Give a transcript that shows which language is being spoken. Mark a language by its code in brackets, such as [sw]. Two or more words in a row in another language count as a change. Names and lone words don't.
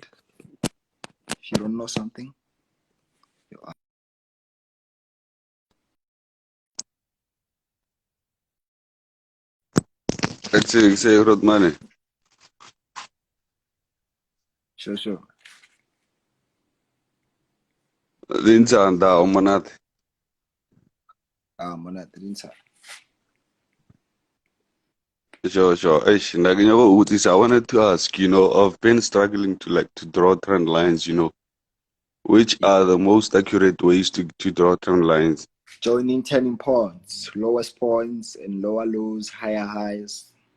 [en] If you don't know something, you ask. Say road money. Sure. Linzanda umanati. Mona didn't say. Sure. I wanted to ask, I've been struggling to draw trend lines, which are the most accurate ways to draw trend lines? Joining turning points, lowest points and lower lows, higher highs.